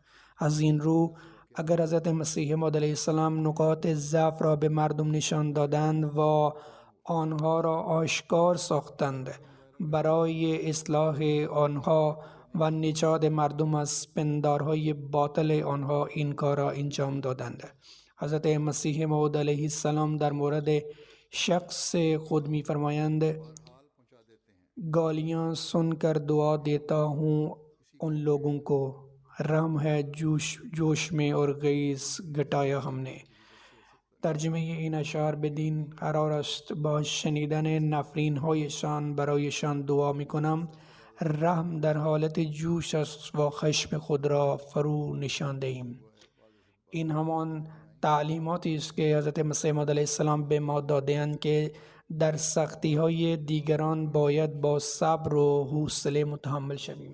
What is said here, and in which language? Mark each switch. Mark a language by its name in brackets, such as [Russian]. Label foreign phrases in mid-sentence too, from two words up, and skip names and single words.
[Persian] از این رو اگر حضرت مسیح موعود علیه السلام نقاط ضعف را به مردم نشان دادند و آنها را آشکار ساختند، برای اصلاح آنها و نجات مردم از پندارهای باطل آنها این کار را انجام دادند. حضرت مسیح موعود علیه السلام در مورد شخص خود می‌فرمایند [Urdu] گالیاں سن کر دعا دیتا ہوں ان لوگوں کو، رحم ہے جوش میں اور گیس گھٹایا ہم نے. [Persian] ترجمه این اشعار بدین قرار است با شنیدن نفرین هایشان برایشان دعا میکنم رحم در حالت جوش است و خشم خود را فرو نشان دهیم. این همان تعلیماتی است که حضرت مسیح موعود علیه السلام به ما داده‌اند که در سختی های دیگران باید با صبر و حوصله متحمل شویم.